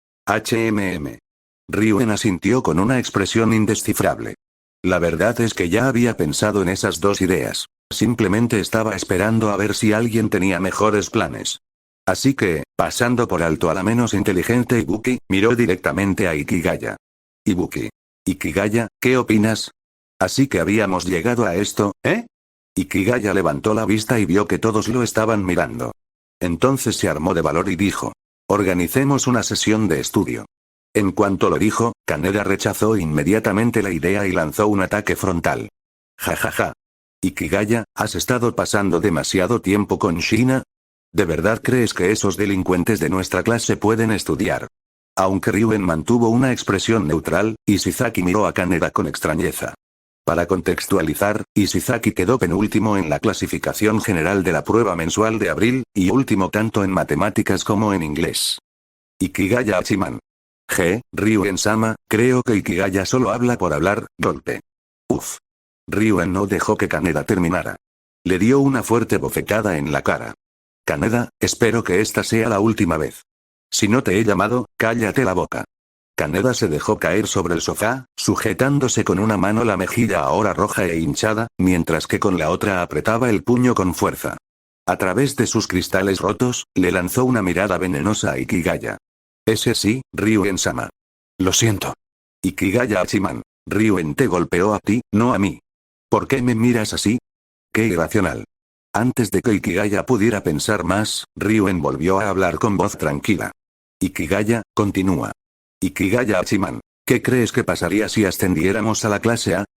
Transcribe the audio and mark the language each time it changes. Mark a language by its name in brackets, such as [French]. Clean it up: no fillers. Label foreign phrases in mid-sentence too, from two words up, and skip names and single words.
[Spanish] Ryuen asintió con una expresión indescifrable. La verdad es que ya había pensado en esas dos ideas. Simplemente estaba esperando a ver si alguien tenía mejores planes. Así que, pasando por alto a la menos inteligente Ibuki, miró directamente a Ikigaya. Ibuki. Ikigaya, ¿qué opinas? Así que habíamos llegado a esto, ¿eh? Ikigaya levantó la vista y vio que todos lo estaban mirando. Entonces se armó de valor y dijo: organicemos una sesión de estudio. En cuanto lo dijo, Kaneda rechazó inmediatamente la idea y lanzó un ataque frontal. Jajaja. Ikigaya, ¿has estado pasando demasiado tiempo con Shina? ¿De verdad crees que esos delincuentes de nuestra clase pueden estudiar? Aunque Ryuen mantuvo una expresión neutral, Ishizaki miró a Kaneda con extrañeza. Para contextualizar, Ishizaki quedó penúltimo en la clasificación general de la prueba mensual de abril, y último tanto en matemáticas como en inglés. Ikigaya Hachiman. Ryuen-sama, creo que Ikigaya solo habla por hablar, golpe. Uf. Ryuen no dejó que Kaneda terminara. Le dio una fuerte bofetada en la cara. Kaneda, espero que esta sea la última vez. Si no te he llamado, cállate la boca. Kaneda se dejó caer sobre el sofá, sujetándose con una mano la mejilla ahora roja e hinchada, mientras que con la otra apretaba el puño con fuerza. A través de sus cristales rotos, le lanzó una mirada venenosa a Ikigaya. Ese sí, Ryuen-sama. Lo siento. Ikigaya Hachiman. Ryuen te golpeó a ti, no a mí. ¿Por qué me miras así? ¡Qué irracional! Antes de que Ikigaya pudiera pensar más, Ryuen volvió a hablar con voz tranquila. Ikigaya, continúa. Ikigaya Hachiman, ¿qué crees que pasaría si ascendiéramos a la clase A?